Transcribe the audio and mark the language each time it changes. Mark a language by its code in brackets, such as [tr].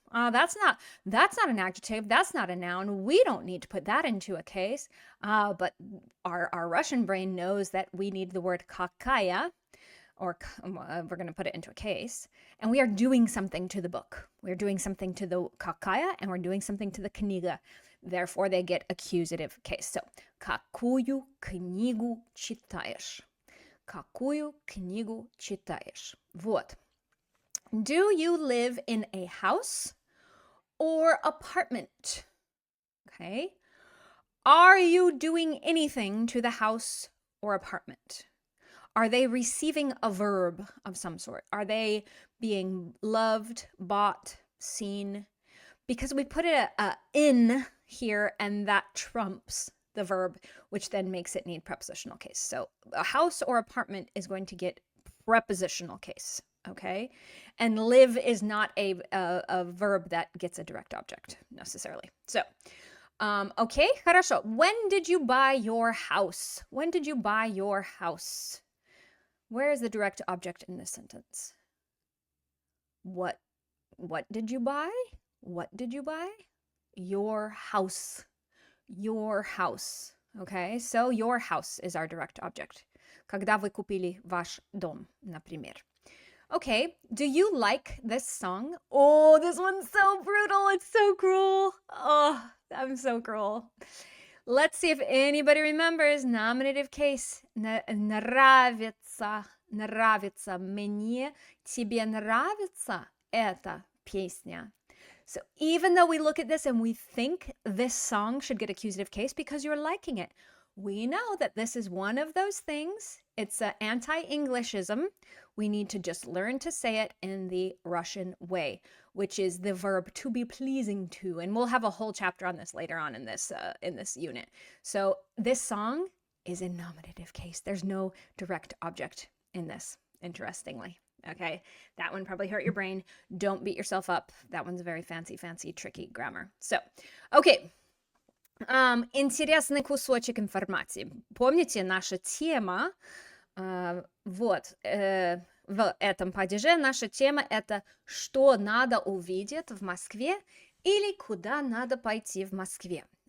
[en] That's not an adjective. That's not a noun. We don't need to put that into a case. But our Russian brain knows that we need the word kakaya, or we're going to put it into a case, and we are doing something to the book. We're doing something to the kakaya, and we're doing something to the kniga. Therefore, they get accusative case. [ru] So, какую книгу читаешь? Какую книгу читаешь? Вот. [en] Do you live in a house or apartment? Okay. Are you doing anything to the house or apartment? Are they receiving a verb of some sort? Are they being loved, bought, seen? Because we put a in here, and that trumps the verb, which then makes it need prepositional case. So a house or apartment is going to get prepositional case, okay? And live is not a verb that gets a direct object necessarily. So, okay, [ru] хорошо. [en] When did you buy your house? When did you buy your house? Where is the direct object in this sentence? What did you buy? What did you buy? Your house. Your house. Okay, so your house is our direct object. [ru] Когда вы купили ваш дом, например. [en] Okay, do you like this song? Oh, this one's so brutal. It's so cruel. Oh, I'm so cruel. Let's see if anybody remembers nominative case. [ru] Нравится, нравится мне, тебе нравится эта песня. [en] So even though we look at this and we think this song should get accusative case because you're liking it, we know that this is one of those things. It's an anti-Englishism. We need to just learn to say it in the Russian way, which is the verb to be pleasing to. And we'll have a whole chapter on this later on in this unit. So this song is in nominative case. There's no direct object in this, interestingly. Okay, that one probably hurt your brain. Don't beat yourself up. That one's a very fancy, tricky grammar. So, okay. [ru] Интересный кусочек информации. Помните, наша тема, в этом падеже наша тема это что надо увидеть в Москве или куда надо пойти в Москве.